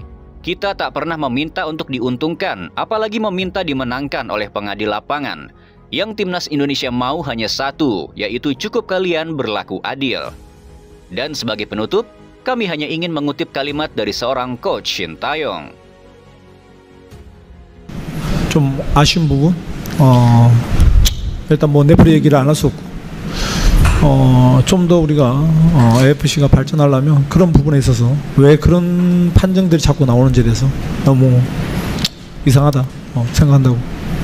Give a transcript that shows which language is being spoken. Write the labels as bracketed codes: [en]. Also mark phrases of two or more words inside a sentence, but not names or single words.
[id] Kita tak pernah meminta untuk diuntungkan, apalagi meminta dimenangkan oleh pengadil lapangan. Yang timnas Indonesia mau hanya satu, yaitu cukup kalian berlaku adil. Dan sebagai penutup, kami hanya ingin mengutip kalimat dari seorang Coach Shin Tae-yong. [ko] 좀 아쉬운 부분, 일단 뭐 레프리 얘기를 안 할 수 없고, 좀 더 우리가 AFC가 발전하려면 그런 부분에 있어서 왜 그런 판정들이 자꾸 나오는지에 대해서 너무 이상하다 생각한다고.